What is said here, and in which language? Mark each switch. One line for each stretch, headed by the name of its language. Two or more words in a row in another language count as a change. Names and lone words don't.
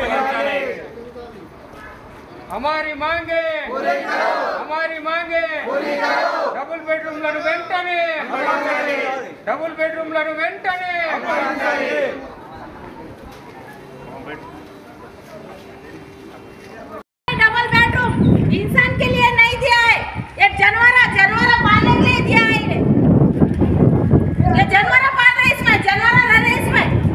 Hindi: हमारी मांगे पूरी करो, हमारी मांगे पूरी करो.
English: double bedroom
Telugu: లను వెంటనే
English: double bedroom
Telugu: లను వెంటనే
English: double bedroom
Hindi: इंसान के लिए नहीं दिया है, ये जानवर पालने के लिए दिया है. ये जानवर पाल रहे इसमें, जानवर रह रहे इसमें.